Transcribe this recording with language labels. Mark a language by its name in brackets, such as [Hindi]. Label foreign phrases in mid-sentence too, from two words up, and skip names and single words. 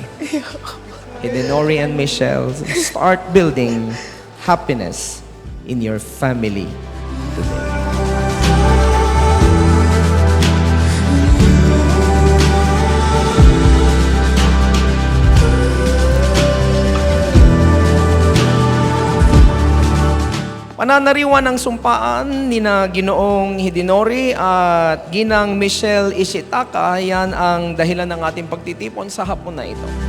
[English] Hidenori and Michelle, start building happiness in your family today. [Filipino] Pananariwan ng sumpaan ni na Ginoong Hidenori at Ginang Michelle Ishitaka, yan ang dahilan ng ating pagtitipon sa hapon na ito.